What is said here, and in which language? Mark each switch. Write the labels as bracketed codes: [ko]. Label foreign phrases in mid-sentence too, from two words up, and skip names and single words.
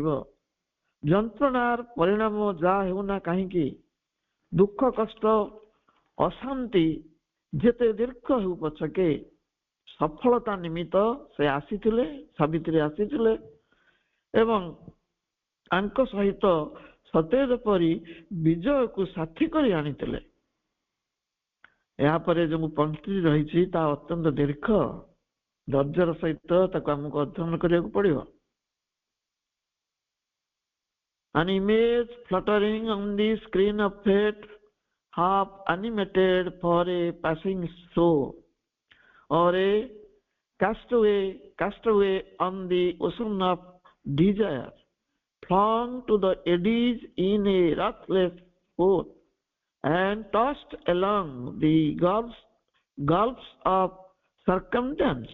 [or] ଯନ୍ତ୍ରଣାର ପରିଣାମ ଯାହା ହେଉନା କାହିଁକି, ଦୁଃଖ କଷ୍ଟ ଅଶାନ୍ତି ଯେତେ ଦୀର୍ଘ ହେଉ ପଛକେ, ସଫଳତା ନିମିତ୍ତ ସେ ଆସିଥିଲେ, ସାବିତ୍ରୀ ଆସିଥିଲେ ଏବଂ ତାଙ୍କ ସହିତ ସତେଜ ପରି ବିଜୟକୁ ସାଥୀ କରି ଆଣିଥିଲେ। ଏହାପରେ ଯେଉଁ ପଂକ୍ତି ରହିଛି ତାହା ଅତ୍ୟନ୍ତ ଦୀର୍ଘ, ଧୈର୍ଯ୍ୟର ସହିତ ତାକୁ ଆମକୁ ଅଧ୍ୟୟନ କରିବାକୁ ପଡିବ। [en] An image fluttering on the screen of fate, half animated for a passing show, or a castaway on the ocean of desire, flung to the eddies in a ruthless boat, and tossed along the gulfs of circumstance.